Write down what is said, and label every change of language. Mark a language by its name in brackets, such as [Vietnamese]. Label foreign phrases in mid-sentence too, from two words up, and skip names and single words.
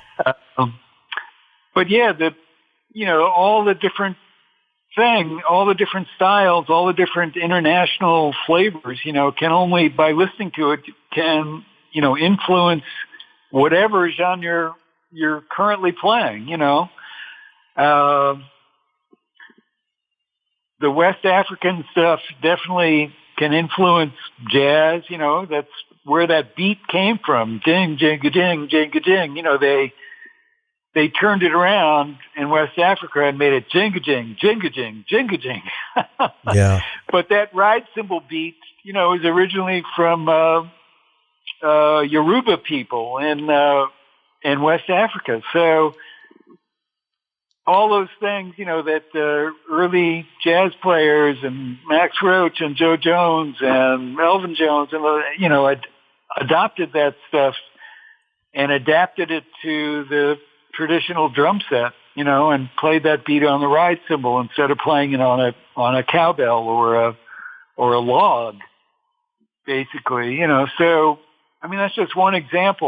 [English] But yeah, all the different all the different styles, all the different international flavors, can only, by listening to it, can, influence whatever genre you're currently playing, The West African stuff definitely can influence jazz, that's where that beat came from. Ding, jing, ding, jing, ding. They turned it around in West Africa and made it jinga-jing, jinga-jing, jinga-jing. Yeah. But that ride cymbal beat, is originally from Yoruba people in West Africa. So all those things, that early jazz players and Max Roach and Joe Jones and Elvin Jones, and adopted that stuff and adapted it to the traditional drum set, and played that beat on the ride cymbal instead of playing it on a cowbell or a log, basically, So, I mean, that's just one example.